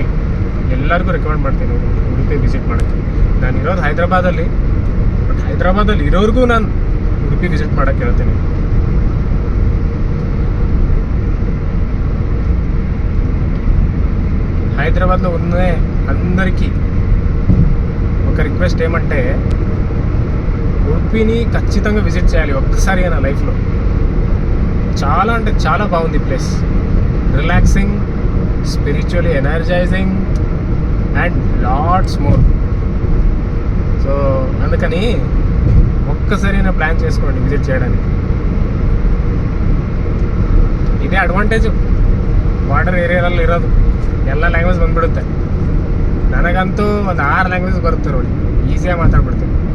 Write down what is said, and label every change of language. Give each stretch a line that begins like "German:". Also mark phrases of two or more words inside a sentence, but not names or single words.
Kannada: ಎಲ್ಲರಿಗೂ ರೆಕಮೆಂಡ್ ಮಾಡ್ತೀನಿ ಉಡುಪಿ ವಿಸಿಟ್ ಮಾಡೋಕ್ಕೆ. ನಾನು ಇರೋದು ಹೈದ್ರಾಬಾದಲ್ಲಿ, ಬಟ್ ಹೈದ್ರಾಬಾದಲ್ಲಿ ಇರೋರಿಗೂ ನಾನು ಉಡುಪಿ ವಿಸಿಟ್ ಮಾಡೋಕ್ಕೆ ಹೇಳ್ತೀನಿ.
Telugu: హైదరాబాద్లో ఉన్న అందరికీ ఒక రిక్వెస్ట్ ఏమంటే ఉడుపిని ఖచ్చితంగా విజిట్ చేయాలి ఒక్కసారి నా లైఫ్లో. చాలా అంటే చాలా బాగుంది ప్లేస్.
English: relaxing, spiritually energizing and lots more.
Telugu: సో అందుకని ఒక్కసారైనా ప్లాన్ చేసుకోండి విజిట్ చేయడానికి.
Kannada: ಇದೇ ಅಡ್ವಾಂಟೇಜು ಬಾರ್ಡರ್ ಏರಿಯಾದಲ್ಲಿ ಇರೋದು. ಎಲ್ಲ ಲ್ಯಾಂಗ್ವೇಜ್ ಬಂದ್ಬಿಡುತ್ತೆ. ನನಗಂತೂ ಒಂದು 6 ಲ್ಯಾಂಗ್ವೇಜ್ ಬರುತ್ತೆ ನೋಡಿ, ಈಸಿಯಾಗಿ ಮಾತಾಡ್ಬಿಡ್ತೀನಿ.